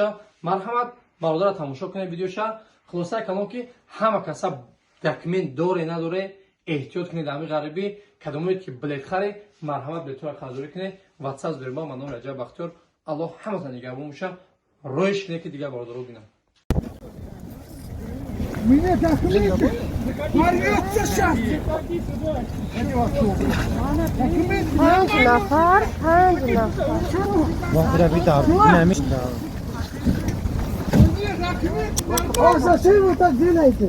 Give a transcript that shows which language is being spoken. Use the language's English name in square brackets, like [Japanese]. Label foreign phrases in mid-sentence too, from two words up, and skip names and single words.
[Tajik] Марҳамат, бародара тамошо кунед видеоша. Хулосаи калон ки ҳама каса документ доре надоре, эҳтиёт кунед дар ҳамин ғарибӣ, кадомоед ки билет харед, марҳамат билетҳоро харидорӣ кунед. WhatsApp бербан ба номи Раҷаб Бахтиёр. Алло ҳамата нигаҳбон боша. Роиш кине ки дига бародаро бинанд. [Russian] Меня документы. Порвется сейчас. Зачем вы так делаете?